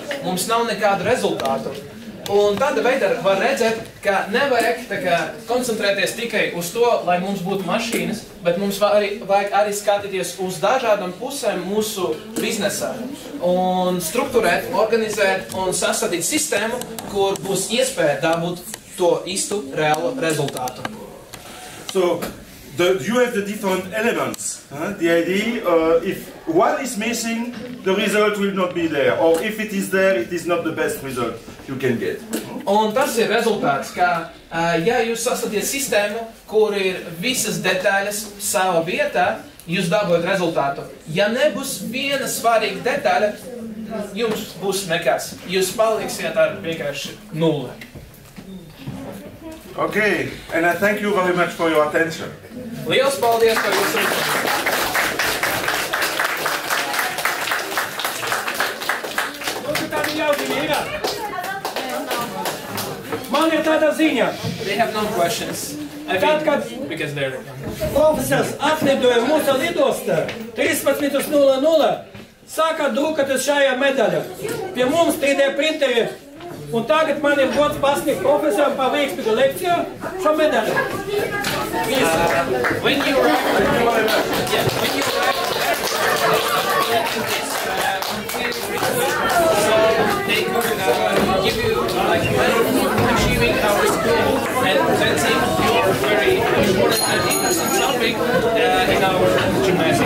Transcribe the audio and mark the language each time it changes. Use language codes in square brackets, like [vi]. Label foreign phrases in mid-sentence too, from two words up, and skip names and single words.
[lv] Mums nav nekādu rezultātu. Un tāda veidā var redzēt, ka nevajag koncentrēties tikai uz to, lai mums būtu mašīnas, bet mums vajag arī skatīties uz dažādām pusēm mūsu biznesā. Un strukturēt, organizēt un sastādīt sistēmu, kur būs iespēja dabūt to īstu reālu rezultātu. [en] So, you have the different elements. The idea, if one is missing, the result will not be there. Or if it is there, it is not the best result you can get. [lv] Un tas ir rezultāts, ka, ja jūs sastādījat sistēmu, kur ir visas detaļas savā vietā, jūs dabūjat rezultātu. Ja nebūs viena svarīga detaļa, jums būs nekas. Jūs paliksiet ar vienkārši 0. [en] Okay, and I thank you very much for your attention. [lv] Liels paldies par jūsu uzmanību! Man ir tāda ziņa. [en] They have no questions. Because they're [lv] Profesors atlidoja mūsu lidostā 13:00. Sākāt drukāt šajā medaļā. Pie mums 3D printeri. Un tagad man ir gods pasniegt profesoram par veiksmīgu lekciju šo medaļu. [en] When you arrive, so they could give you like medal for achieving our school and presenting your very important and interesting topic in our gymnasium.